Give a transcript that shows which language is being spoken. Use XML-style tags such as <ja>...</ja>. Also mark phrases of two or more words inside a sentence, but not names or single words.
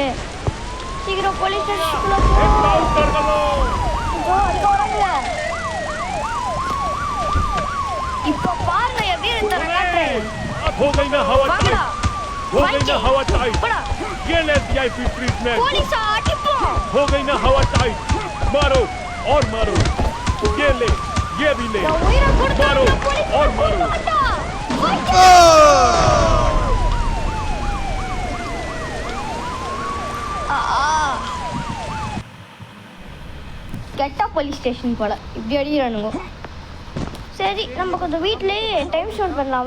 <ta>சீக்கிரம் போலீஸ் ஸ்டேஷனுக்குள்ள இப்போ பாருங்க எப்படி இருந்தாங்க. போலீஸ் அடிப்போம்.</ta> <hi>हो गई ना हवा टाइट. मारो और मारो. ये ले, ये भी ले. मारो और मारो.</hi> <ta>கெட்டா</ta> <en>police station</en> <ta>போல இப்படி அடிக்கிறானுங்க. சரி நம்ம கொஞ்சம் வீட்டிலேயே</ta> <en>time spend</en> <ta>பண்ணலாம்.</ta>